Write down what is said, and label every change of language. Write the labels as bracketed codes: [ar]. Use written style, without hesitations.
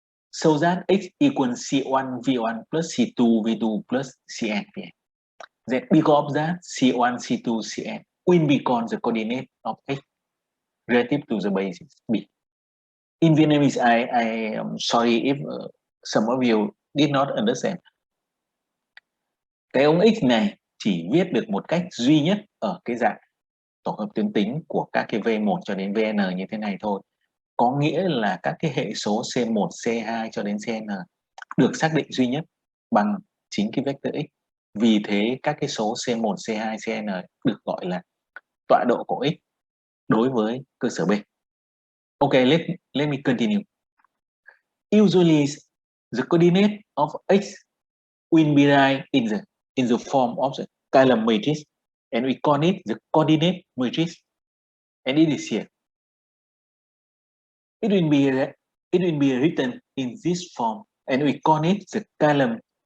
[en] So that x equals c1 v1 plus c2 v2 plus cn vn. Then because of that, c1, c2, cn will become the coordinate of x relative to the basis b. In Vietnamese, I am sorry if some of you did not understand. [vi] Cái ông x này chỉ viết được một cách duy nhất ở cái dạng tổ hợp tuyến tính của các cái V1 cho đến Vn như thế này thôi. Có nghĩa là các cái hệ số C1, C2 cho đến Cn được xác định duy nhất bằng chính cái vector x. Vì thế các cái số C1, C2, Cn được gọi là tọa độ của x đối với cơ sở B. [en] Okay, let me continue. Usually the coordinate of x will be write in the form of the column matrix, and we call it the coordinate matrix, and it is here. It will be written in this form, and we call it the column.